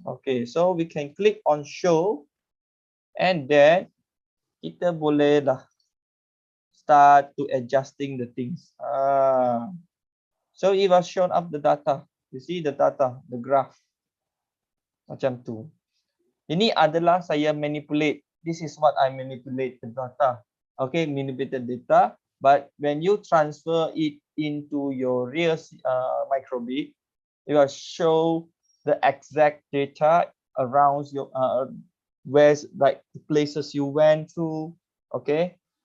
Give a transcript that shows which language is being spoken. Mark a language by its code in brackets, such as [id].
[en] Okay, so we can click on show. And then, [ms] kita boleh dah [en] start to adjusting the things. So it was shown up the data. You see the data, the graph. [ms] Macam tu. Ini adalah saya manipulate. [en] This is what I manipulate the data. Okay, manipulated data. But when you transfer it into your real microbit, it will show the exact data around your where like the places you went to. Okay.